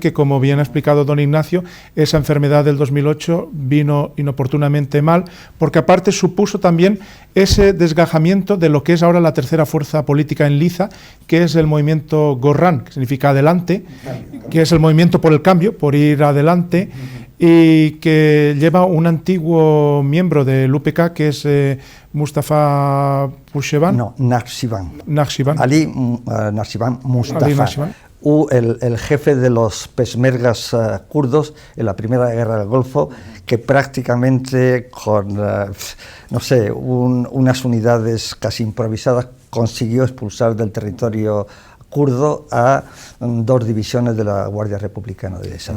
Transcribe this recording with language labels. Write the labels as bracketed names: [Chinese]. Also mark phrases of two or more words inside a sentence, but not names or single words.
[Spanish] que, como bien ha explicado don Ignacio, esa enfermedad del 2008 vino inoportunamente mal, porque aparte supuso también ese desgajamiento de lo que es ahora la tercera fuerza política en Liza, que es el movimiento Gorran, que significa adelante, que es el movimiento por el cambio, por ir adelante, y que lleva un antiguo miembro del UPK, que es Mustafa Pushevan. No, Nakhchivan. Nakhchivan. Ali Nakhchivan Mustafa. Ali Nakhchivan. El jefe de los peshmergas kurdos en la primera guerra del Golfo, que prácticamente con, no sé, unas unidades casi improvisadas consiguió expulsar del territorio kurdo a 2 divisiones de la Guardia Republicana de Saddam.